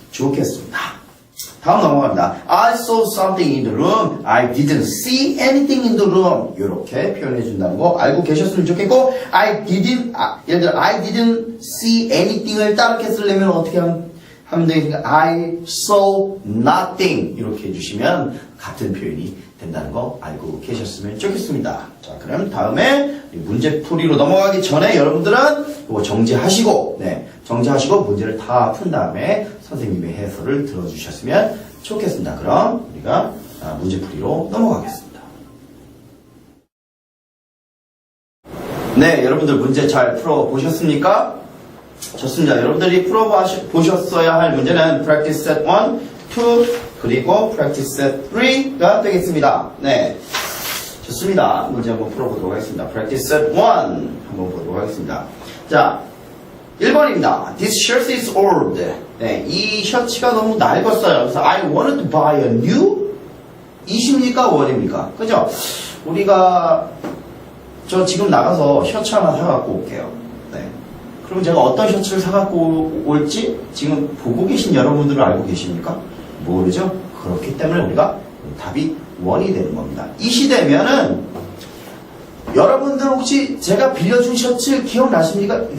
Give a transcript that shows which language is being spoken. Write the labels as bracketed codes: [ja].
[ko] 좋겠습니다. 다음 넘어갑니다. [en] I saw something in the room. I didn't see anything in the room. [ko] 이렇게 표현해 준다는 거 알고 계셨으면 좋겠고, 예를 들어 [en] I didn't see anything [ko] 을 따르게 쓰려면 어떻게 하면 되겠습니까? [en] I saw nothing. [ko] 이렇게 해주시면 같은 표현이 된다는 거 알고 계셨으면 좋겠습니다. 자, 그럼 다음에 문제 풀이로 넘어가기 전에 여러분들은 이거 정지하시고, 정지하시고 문제를 다 푼 다음에 선생님의 해설을 들어주셨으면 좋겠습니다. 그럼 우리가 문제 풀이로 넘어가겠습니다. 네, 여러분들 문제 잘 풀어보셨습니까? 좋습니다. 여러분들이 풀어보셨어야 할 문제는 practice set 1, 2, 그리고 practice set 3가 되겠습니다. 네, 좋습니다. 문제 한번 풀어보도록 하겠습니다. practice set 1 한번 보도록 하겠습니다. [en] 자, [ko] 1번입니다. [en] This shirt is old. [ko] 네, 이 셔츠가 너무 낡았어요. [en] 그래서 I wanted to buy a new. [ko] 이십니까? 원입니까? 그죠? 우리가 저 지금 나가서 셔츠 하나 사갖고 올게요. 네. 그럼 제가 어떤 셔츠를 사갖고 올지 지금 보고 계신 여러분들은 알고 계십니까? 모르죠? 그렇기 때문에 우리가 답이 원이 되는 겁니다. 이 시대면은 여러분들 혹시 제가 빌려준 셔츠 기억나십니까?